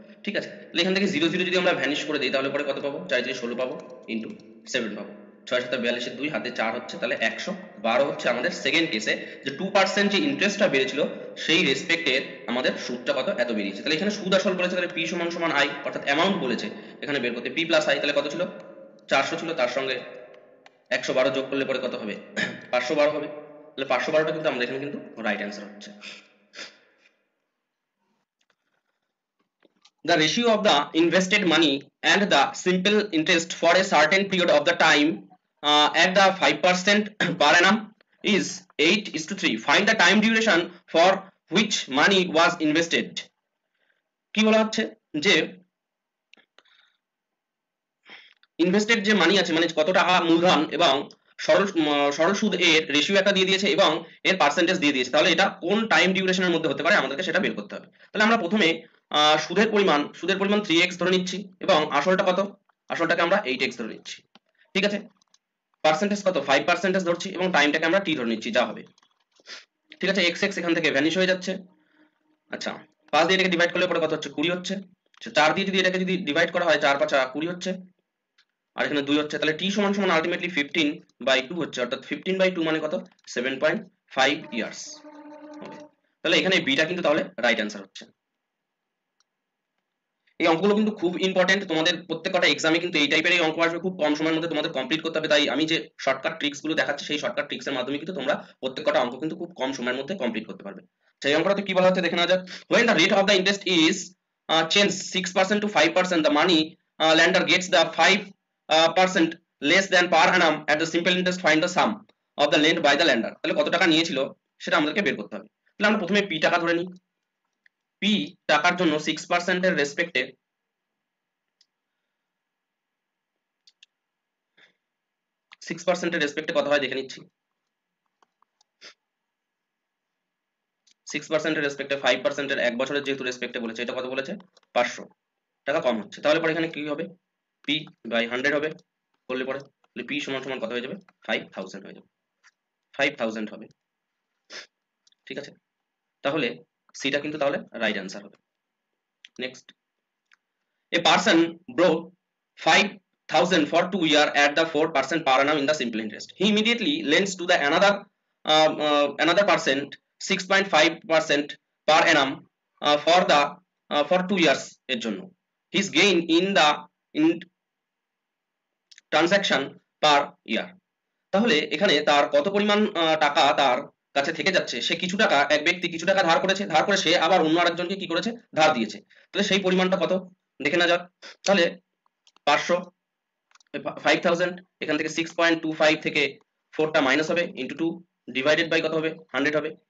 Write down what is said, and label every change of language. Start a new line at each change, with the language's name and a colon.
Bangla: ঠিক আছে, তাহলে এখান থেকে 0 0 যদি আমরা ভ্যানিশ করে দিই তাহলে পরে কত পাবো, 4 দিয়ে 16 পাবো ইনটু 7 পাবো, 6 7 42 2 হাতে 4 হচ্ছে, তাহলে 112 হচ্ছে আমাদের সেকেন্ড কেসে যে 2% যে ইন্টারেস্টটা বেড়েছিল সেই রেসপেক্টের আমাদের সুদটা কত এত বেরিয়েছে। তাহলে এখানে সুদ আসল বলেছে, তাহলে P সমান সমান I, অর্থাৎ অ্যামাউন্ট বলেছে এখানে বের করতে P প্লাস I। তাহলে কত ছিল 400 ছিল, তার সঙ্গে 112 যোগ করলে পরে কত হবে 512 হবে। তাহলে 512টা কিন্তু আমাদের এখানে কিন্তু রাইট অ্যান্সার হচ্ছে।
English: The ratio of the invested money and the simple interest for a certain period of the time at the 5% per annum is 8:3. Find the time duration for which money was invested.
Bangla: কি বলা হচ্ছে যে invested যে মানি আছে, মানে কত টাকা মূলধন এবং সরল সুদ এর রেশিও একটা দিয়ে দিয়েছে এবং এর পার্সেন্টেজ দিয়ে দিয়েছে। তাহলে এটা কোন টাইম ডিউরেশনের মধ্যে হতে পারে আমাদেরকে সেটা বের করতে হবে। তাহলে আমরা প্রথমে সুদের পরিমাণ 3x ধরে নিচ্ছি এবং আসলটা কত, আসলটাকে আমরা 8x ধরে নিচ্ছি। ঠিক আছে, পার্সেন্টেজ কত 5% ধরছি এবং টাইমটাকে আমরা t ধরে নিচ্ছি, যা হবে। ঠিক আছে, x এখান থেকে ভ্যানিশ হয়ে যাচ্ছে। আচ্ছা, 5 দিয়ে এটাকে ডিভাইড করলে পরে কত হচ্ছে 20 হচ্ছে। 4 দিয়ে যদি এটাকে যদি ডিভাইড করা হয় 4 5 20 হচ্ছে, আর এখানে 2 হচ্ছে। তাহলে t সমান সমান আলটিমেটলি 15/2 হচ্ছে, অর্থাৎ 15/2 মানে কত 7.5 ইয়ার্স হবে। তাহলে এখানে বিটা কিন্তু তাহলে রাইট অ্যান্সার হচ্ছে। এই অঙ্কগুলো কিন্তু খুব ইম্পর্টেন্ট, তোমাদের প্রত্যেকটা এক্সামে কিন্তু এই টাইপের অঙ্ক আসবে, খুব কম সময়ের মধ্যে তোমাদের কমপ্লিট করতে হবে। তাই আমি যে শর্টকাট ট্রিক্স গুলো দেখাচ্ছি সেই শর্টকাট ট্রিক্সের মাধ্যমে কিন্তু তোমরা প্রত্যেকটা অঙ্ক কিন্তু খুব কম সময়ের মধ্যে কমপ্লিট করতে পারবে। সেই অঙ্কটাতে কি বলা হচ্ছে দেখে নেওয়া যাক।
English: when the rate of the interest is changed 6% to 5%, the money lender gets the 5% less than per annum at the simple interest. Find the sum of the lent by the lender.
Bangla: তাহলে কত টাকা নিয়েছিল সেটা আমাদেরকে বের করতে হবে। তাহলে আমরা প্রথমে p টাকা ধরে নিই। p টাকার জন্য 6% এর রেসপেক্টে 6% এর রেসপেক্টে কত হয় দেখে নিচ্ছি। 6% এর রেসপেক্টে 5% এর এক বছরের যেহেতু রেসপেক্টে বলেছে, এটা কত বলেছে 500 টাকা কম হচ্ছে। তাহলে পরে এখানে কি হবে p/100 হবে, করলে পরে p সমান সমান কত হয়ে যাবে 5000 হয়ে যাবে, 5000 হবে। ঠিক আছে, তাহলে সিটা কিন্তু তাহলে রাইট অ্যান্সার হবে।
English: Next, a person borrowed 5000 for 2 years at the 4% per annum in the simple interest. He immediately lends to the another another percent 6.5% per annum for 2 years
Bangla: এর জন্য
English: his gain in transaction per year।
Bangla: তাহলে এখানে তার কত পরিমাণ টাকা তার কাছে থেকে যাচ্ছে, সে কিছু টাকা, এক ব্যক্তি কিছু টাকা ধার করেছে, ধার করে সে আবার অন্য আরেকজনকে কি করেছে, ধার দিয়েছে। তাহলে সেই পরিমাণটা কত দেখে না যাক। তাহলে 500 5000 এখান থেকে 6.25 থেকে 4টা মাইনাস হবে ইনটু 2 ডিভাইডেড বাই কত হবে 100 হবে।